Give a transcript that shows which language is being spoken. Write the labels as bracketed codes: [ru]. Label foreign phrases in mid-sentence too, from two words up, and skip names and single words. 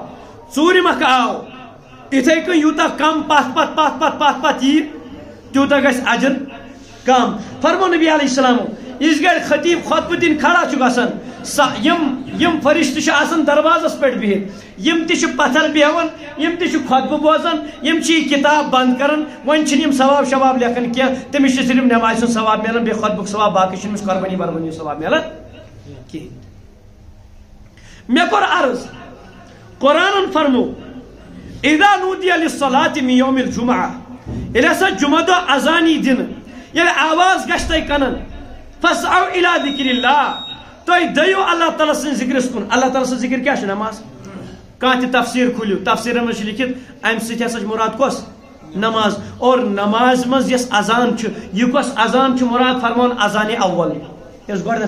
[ks] ژوٗرِم اکھ آو یِتھے کٔنۍ یوٗتاہ کم پتھ یی تیوٗتاہ گژھِ اجر کم فرمو نبی [ar] علیہ السلام [ks] یِژ گرِ خطیب خطبہٕ دِنہِ کھڑا چھُ گژھان یِم فرشتہٕ چھِ آسان دروازس پٮ۪ٹھ بِہِتھ یِم تہِ چھِ پتھر بیٚہوان یِم تہِ چھِ خطبہٕ بوزان یِم چھِ یہِ کِتاب بنٛد کران وۄنۍ چھِنہٕ یِم ثواب شواب لیکھان کینٛہہ تٔمِس چھِ صرف نٮ۪مازِ ہُنٛد ثواب مِلان بیٚیہِ خطبُک ثواب باقٕے چھُنہٕ أمِس قۄربٲنی وربٲنی ہُنٛد ثواب مِلان کِہیٖنۍ مےٚ کوٚر عرض قرآنن فرمو [ar] اذا نودی للصلاة من یوم الجمعہ [ks] ییٚلہِ ہسا جمعہ دۄہ اذان یی دِنہٕ ییٚلہِ آواز گژھِ تۄہہِ کنن [ar] فاسعوا الى ذکر اللہ [ks] تُہۍ دٔیِو اللہ تعالیٰ سٕنٛدِ ذِکرس کُن اللہ تعالیٰ سٕنٛز ذِکر کیٛاہ چھِ نماز کانٛہہ تہِ تفسیٖر کھوٗلِو تفسیٖرن منٛز چھُ لیکھِتھ امہِ سۭتۍ ہسا چھِ مُراد کۄس نماز اور نمازِ منٛز یۄس اذان چھُ یہِ کۄس اذان چھُ مُراد فرمان اذانِ اول یۄس گۄڈنٮ۪تھ